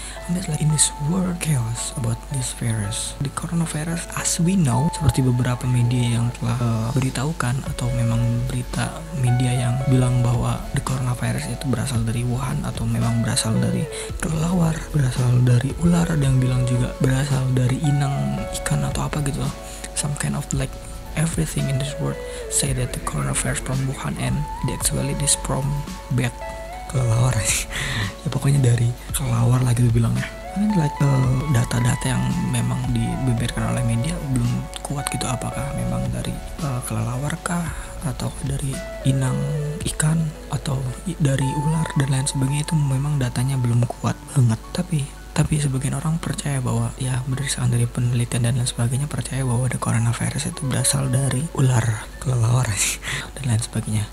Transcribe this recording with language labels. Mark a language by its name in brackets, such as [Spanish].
[English] I mean, like in this world chaos about this virus, the coronavirus, as we know, [Indonesian] seperti beberapa media yang telah beritahukan, atau memang berita media yang bilang bahwa the coronavirus itu berasal dari Wuhan, atau memang berasal dari kelelawar, berasal dari ular, ada yang bilang juga berasal dari inang ikan atau apa gitu loh. [English] Some kind of like everything in this world say that the coronavirus from Wuhan, and actually this from bat, kelelawar. [Indonesian] Ya pokoknya dari kelelawar lah gitu bilangnya. [English] I mean, like [Indonesian] data-data yang memang dibeberkan oleh media belum kuat gitu, apakah memang dari kelelawar kah, atau dari inang ikan, atau dari ular dan lain sebagainya. Itu memang datanya belum kuat banget, tapi sebagian orang percaya bahwa ya berdasarkan dari penelitian dan lain sebagainya, percaya bahwa the coronavirus itu berasal dari ular, kelelawar dan lain sebagainya.